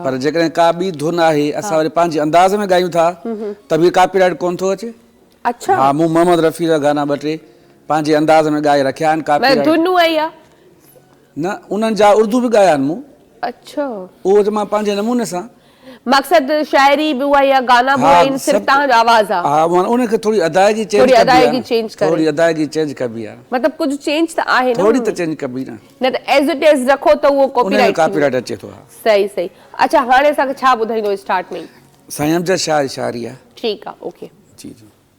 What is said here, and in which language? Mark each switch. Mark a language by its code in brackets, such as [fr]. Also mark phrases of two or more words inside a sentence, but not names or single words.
[sd] पर जेकॾहिं का ॿी धुन आहे, असां वरी पंहिंजे अंदाज़ में ॻायूं था त बि कॉपीराइट कोन थो अचे। अच्छा। हा, मूं मोहम्मद रफ़ी जा गाना 2-3 पंहिंजे अंदाज़ में ॻाए रखिया आहिनि। कॉपीराइट धुन आई आहे न, उन्हनि जा उर्दू बि ॻाया आहिनि मूं। अच्छा। उहो त मां पंहिंजे नमूने सां, [ur] مقصد شاعری بھی ہوا یا گانا بھی ہوا, [sd] इन सिर्फ तव्हांजो आवाज़ आहे। हा, उन खे थोरी अदायगी चेंज थोरी अदायगी चेंज करे, थोरी अदायगी चेंज कबी आहे। मतलब कुछ चेंज त आहे न, थोरी त चेंज कबी न त [en] as it is [sd] रखो त वो कॉपीराइट अचे थो। सही सही। अच्छा, हाणे असांखे छा ॿुधाईंदो स्टार्ट में? साईं अमजद शाह शायरी आहे। ठीकु आहे, ओके जी जी।